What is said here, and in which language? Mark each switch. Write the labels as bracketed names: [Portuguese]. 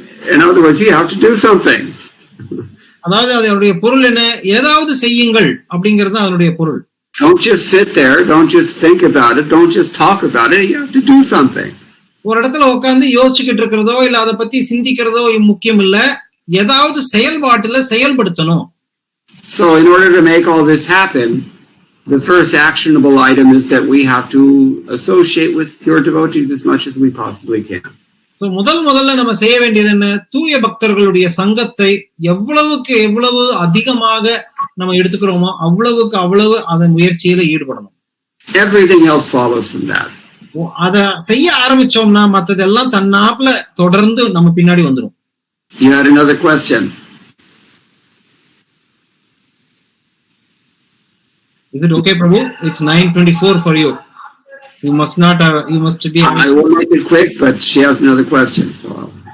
[English] In other words, you have to do something. [Tamil] அதாவது அதனுடைய பொருள் என்ன? ஏதாவது செய்யுங்கள் அப்படிங்கிறது அதனுடைய பொருள். [English] Don't just sit there, don't just think about it, don't just talk about it, you have to do something. [Tamil] ஒரு இடத்துல உட்கார்ந்து யோசிச்சுக்கிட்டு இருக்கிறதோ இல்ல அதை பத்தி சிந்திக்கிறதோ முக்கியம் இல்ல, ஏதாவது செயல்பாட்டுல செயல்படுத்தணும். [English] So in order to make all this happen, the first actionable item is that we have to associate with pure devotees as much as we possibly can. [Tamil] So முதல்ல நம்ம செய்ய வேண்டியது என்ன? தூய பக்தர்களுடைய சங்கத்தை எவ்வளவு அதிகமாக நம்ம எடுத்துக்கிறோமோ அவ்வளவு அதன் முயற்சியில ஈடுபடணும். [English] Everything else follows from that. [Tamil] அத செய்ய ஆரம்பிச்சோம்னா மத்ததெல்லாம் தன்னாப்ல தொடர்ந்து நம்ம பின்னாடி வந்துடும். [English] You had another question. Is it okay, Prabhu? It's 9:24 for you. You must be. I will make it quick, but she has another question. So.